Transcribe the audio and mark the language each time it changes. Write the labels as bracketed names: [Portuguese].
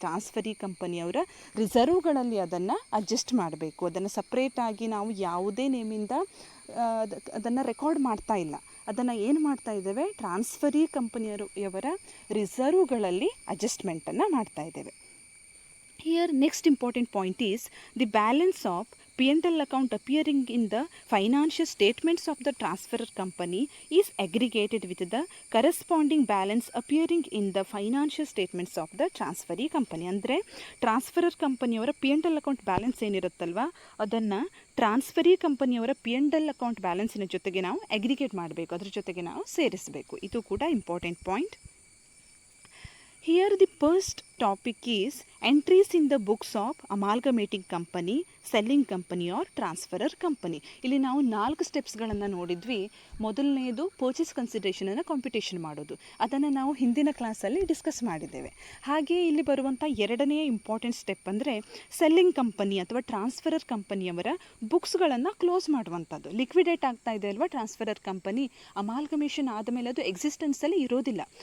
[Kannada] Transferee ಕಂಪನಿಯವರ ರಿಸರ್ವ್ಗಳಲ್ಲಿ ಅದನ್ನು adjust ಮಾಡಬೇಕು. ಅದನ್ನು ಸಪ್ರೇಟಾಗಿ ನಾವು ಯಾವುದೇ ನೇಮಿಂದ ಅದನ್ನು ರೆಕಾರ್ಡ್ ಮಾಡ್ತಾ ಇಲ್ಲ. ಅದನ್ನು ಏನು ಮಾಡ್ತಾ ಇದ್ದೇವೆ, ಟ್ರಾನ್ಸ್ಫರಿ ಕಂಪನಿಯವರ ರಿಸರ್ವ್ಗಳಲ್ಲಿ ಅಡ್ಜಸ್ಟ್ಮೆಂಟನ್ನು ಮಾಡ್ತಾ ಇದ್ದೇವೆ. [English] Here next important point is the balance of P&L account appearing in the financial statements of the transferor company is aggregated with the corresponding balance appearing in the financial statements of the transferee company. [Kannada] ಅಂದರೆ transferor ಕಂಪನಿಯವರ P&L account balance ಏನಿರುತ್ತಲ್ವ ಅದನ್ನು transferee ಕಂಪನಿಯವರ P&L account ಬ್ಯಾಲೆನ್ಸಿನ ಜೊತೆಗೆ ನಾವು aggregate ಮಾಡಬೇಕು, ಅದ್ರ ಜೊತೆಗೆ ನಾವು ಸೇರಿಸಬೇಕು. ಇದು ಕೂಡ important point. [English] Here the first topic is entries in the books of amalgamating company, selling company or transferor company. [Kannada] ಇಲ್ಲಿ ನಾವು 4 ಸ್ಟೆಪ್ಸ್ಗಳನ್ನು ನೋಡಿದ್ವಿ. ಮೊದಲನೆಯದು ಪರ್ಚೇಸ್ ಕನ್ಸಿಡರೇಷನನ್ನು ಕಾಂಪಿಟೇಷನ್ ಮಾಡೋದು, ಅದನ್ನು ನಾವು ಹಿಂದಿನ ಕ್ಲಾಸಲ್ಲಿ ಡಿಸ್ಕಸ್ ಮಾಡಿದ್ದೇವೆ. ಹಾಗೆ ಇಲ್ಲಿ ಬರುವಂಥ ಎರಡನೆಯ ಇಂಪಾರ್ಟೆಂಟ್ ಸ್ಟೆಪ್ ಅಂದರೆ ಸೆಲ್ಲಿಂಗ್ ಕಂಪನಿ ಅಥವಾ ಟ್ರಾನ್ಸ್ಫರರ್ ಕಂಪನಿಯವರ ಬುಕ್ಸ್ಗಳನ್ನು ಕ್ಲೋಸ್ ಮಾಡುವಂಥದ್ದು. ಲಿಕ್ವಿಡೇಟ್ ಆಗ್ತಾ ಇದೆ ಅಲ್ವಾ ಟ್ರಾನ್ಸ್ಫರರ್ ಕಂಪನಿ, ಅಮಾಲ್ಗಮೇಷನ್ ಆದಮೇಲೆ ಅದು ಎಕ್ಸಿಸ್ಟೆನ್ಸಲ್ಲಿ ಇರೋದಿಲ್ಲ.